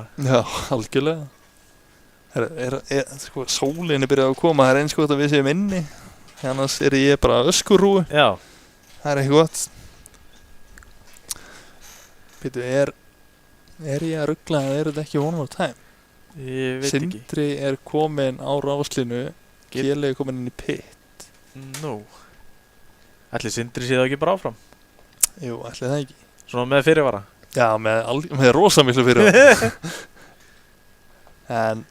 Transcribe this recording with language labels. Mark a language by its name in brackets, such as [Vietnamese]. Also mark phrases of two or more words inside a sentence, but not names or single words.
[Icelandic] já, algjörlega sko, sólin er byrjað að koma það er eins gott að við séum inni annars er ég bara öskurrúi Já. það er ekki gott Býtu, er ég að ruggla eða er þetta ekki [English] one more time? [Icelandic] Ég veit ekki. Sindri er komin á ráslinu Keli er komin inn í pit Nú. Ætli Sindri sé það ekki bara áfram? Jú, ætli það ekki. Svona með fyrirvara? Já, með rosa miklu fyrirvara. En